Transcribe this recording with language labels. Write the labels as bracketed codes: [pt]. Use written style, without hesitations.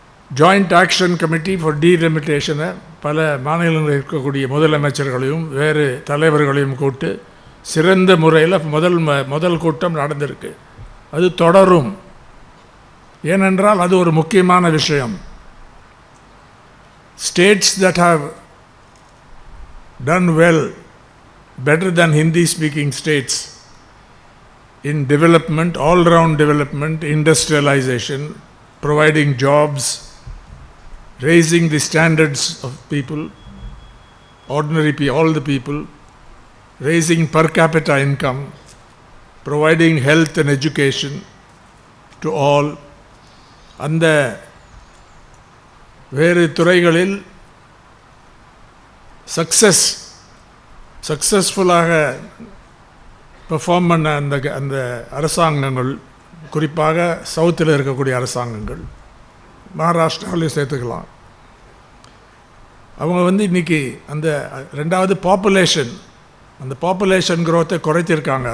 [ta] Joint action committee for டீலிமிட்டேஷனை பல மாநிலங்களில் இருக்கக்கூடிய முதலமைச்சர்களையும் வேறு தலைவர்களையும் கூட்டு சிறந்த முறையில் முதல் கூட்டம் நடந்திருக்கு. அது தொடரும். ஏனென்றால் அது ஒரு முக்கியமான விஷயம். [en] States that have done well, better than Hindi-speaking states in development, all-round development, industrialization, providing jobs, raising the standards of people, ordinary people, all the people, raising per capita income, providing health and education to all. [ta] அந்த வேறு துறைகளில் சக்ஸஸ்ஃபுல்லாக perform பண்ண அந்த அரசாங்கங்கள், குறிப்பாக சவுத்தில் இருக்கக்கூடிய அரசாங்கங்கள், மகாராஷ்டிராவிலையும் சேர்த்துக்கலாம், அவங்க இன்றைக்கி அந்த ரெண்டாவது பாப்புலேஷன், அந்த பாப்புலேஷன் க்ரோத்தை குறைத்திருக்காங்க.